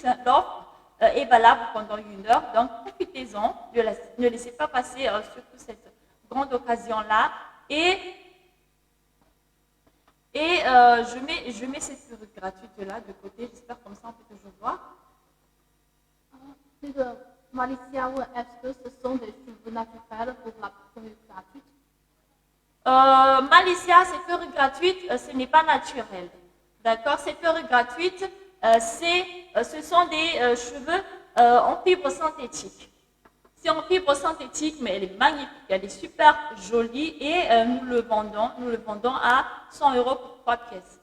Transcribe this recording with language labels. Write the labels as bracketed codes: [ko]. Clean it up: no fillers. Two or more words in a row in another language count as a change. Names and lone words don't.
[fr] L'offre est valable pendant 1 heure, donc profitez-en, ne laissez pas passer surtout cette grande occasion-là. Et je mets cette perruque gratuite-là de côté, j'espère comme ça on peut toujours voir. [zh] 那个玛丽西亚问 [fr] est-ce que ce sont des cheveux naturels pour la perruque gratuite? Malicia, cette perruque gratuite, ce n'est pas naturel. D'accord? Cette perruque gratuite, ce sont des cheveux en fibre synthétique. C'est en fibre synthétique, mais elle est magnifique, elle est super jolie et nous le vendons à 100 € pour 3 pièces.